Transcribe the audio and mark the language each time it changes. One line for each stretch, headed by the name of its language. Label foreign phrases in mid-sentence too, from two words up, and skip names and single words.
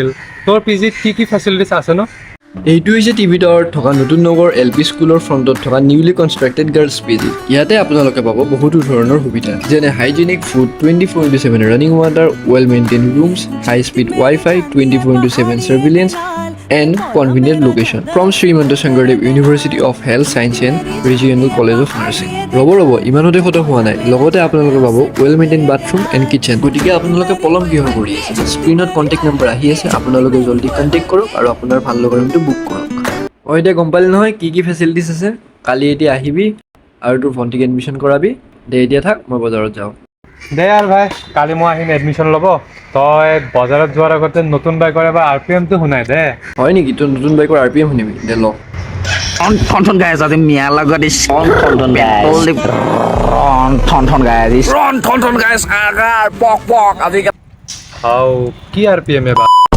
Assamese: তোৰ পিজিত কি ফেচিলিটিছ আছে ন? এইটো হৈছে টিভি টাৱাৰত থকা নতুন নগৰ এল পি স্কুলৰ ফ্ৰণ্টত থকা
English: newly constructed girls PG.
Assamese: ইয়াতে আপোনালোকে পাব বহুতো ধৰণৰ সুবিধা, যেনে
English: hygienic food, 24/7 running water, well maintain rooms, high speed WiFi, 24/7 surveillance and convenient location from Srimanta Shankardev University of Health Science and Regional College of Nursing.
Assamese: ৰ'ব ইমানতে খতম হোৱা নাই, লগতে আপোনালোকে পাব
English: well maintain bathroom and kitchen.
Assamese: গতিকে আপোনালোকে পলম কিহৰ কৰি আছে? স্ক্ৰীণত
English: contact number
Assamese: আহি আছে, আপোনালোকে জল্দি কণ্টেক্ট কৰক আৰু আপোনাৰ ভাল লগা ৰুমটো বুক কৰক। এতিয়া গম পালি নহয় কি ফেচিলিটিছ আছে? কালি এতিয়া আহিবি আৰু তোৰ ভণ্টিক এডমিশ্যন কৰাবি। দে এতিয়া থাক, মই বজাৰত যাওঁ। দে আৰু ভাই, কালি মই আহিম এডমিশ্যন ল'ব। তই বজাৰত যোৱাৰ আগতে নতুন বাইকৰ এবাৰ RPMটো শুনাই দে। হয় নেকি? তোৰ নতুন বাইকৰ RPM শুনিবি? দে ল।
English: Ron guys, I think Mia got this Ron guys. Ron guys, agar pok. I think
Assamese: হাও কি RPM এবাৰ?